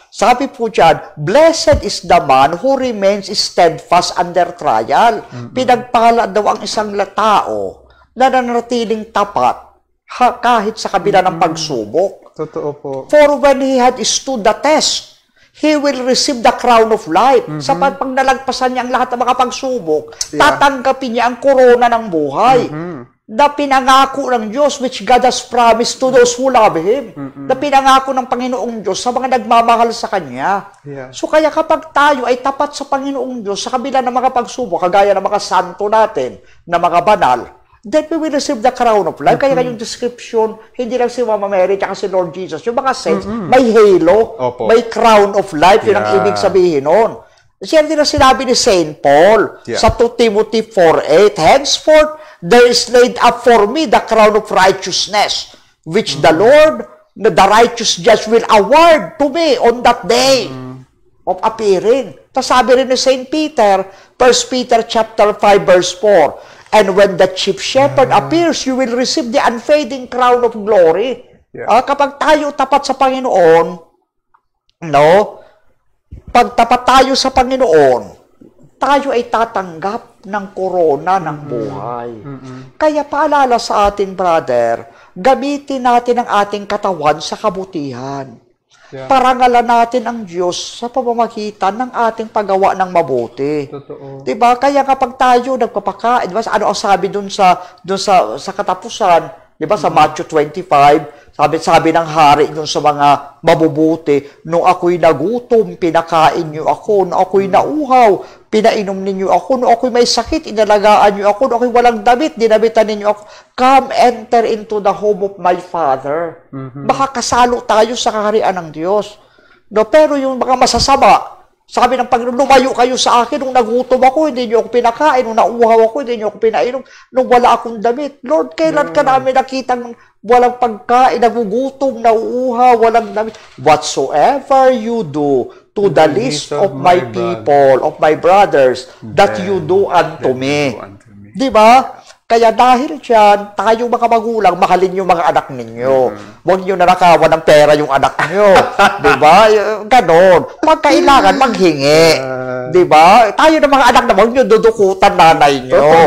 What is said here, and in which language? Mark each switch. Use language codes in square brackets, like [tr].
[tl] Sabi po dyan, [en] blessed is the man who remains steadfast under trial. [tl] Pinagpala daw ang isang tao na nanatiling tapat kahit sa kabila ng pagsubok. Totoo po. [en] For when he had stood the test, he will receive the crown of life. [tl] Pag nalagpasan niya ang lahat ng mga pagsubok, tatanggapin niya ang korona ng buhay. Na pinangako ng Diyos, [en] which God has promised to those who love Him. [tl] Na pinangako ng Panginoong Diyos sa mga nagmamahal sa Kanya. So kaya kapag tayo ay tapat sa Panginoong Diyos, sa kabila ng mga pagsubok, kagaya ng mga santo natin, na mga banal, [en] then we will receive the crown of life. [tl] Kaya yung description, hindi lang si Mama Mary at si Lord Jesus, yung mga saints, may halo, may [en] crown of life, [tl] yun ang ibig sabihin nun. Siya din ang sinabi ni St. [en] Paul sa 2 Timothy 4:8, henceforth, there is laid up for me the crown of righteousness, which the Lord, the righteous judge, will award to me on that day of appearing. [tl] Tapos sabi rin ni [en] St. Peter, 1 Peter chapter 5 verse 4, and when the chief shepherd appears, you will receive the unfading crown of glory. [tl] Kapag tayo tapat sa Panginoon, pag tapat tayo sa Panginoon, tayo ay tatanggap ng korona ng buhay. Kaya paalala sa atin, brother, gamitin natin ang ating katawan sa kabutihan. Parangalan natin ang Diyos sa pamamagitan ng ating paggawa ng mabuti. Totoo. Diba? Kaya kapag tayo nagpapakain, diba, ano ang sabi dun sa katapusan, diba, sa Matthew 25, sabi ng hari dun sa mga mabubuti, nung ako'y nagutom, pinakain niyo ako. Nung ako'y nauhaw, pinainom ninyo ako. Nung ako'y may sakit, inalagaan niyo ako. Nung ako'y walang damit, dinabitan ninyo ako. [en] Come, enter into the home of my Father. [tl] Makakasalo tayo sa kaharian ng Diyos. Pero yung mga masasama, sabi ng Panginoon, lumayo kayo sa akin. Nung nagutom ako, hindi niyo ako pinakain. Nung nauhaw ako, hindi niyo ako pinainom. Nung wala akong damit. Lord, kailan ka namin nakitang walang pagkain, nagugutom, nauuhaw, walang damit? [en] Whatsoever you do to the least of my people, of my brothers, that you do unto me. [tl] Diba? Kaya dahil dyan, tayong mga magulang, mahalin yung mga anak ninyo. Huwag nyo nanakawan ng pera yung anak nyo. Diba? Ganon. Pag kailangan, maghingi. Diba? Tayo ng mga anak naman, huwag nyo dudukutan nanay nyo.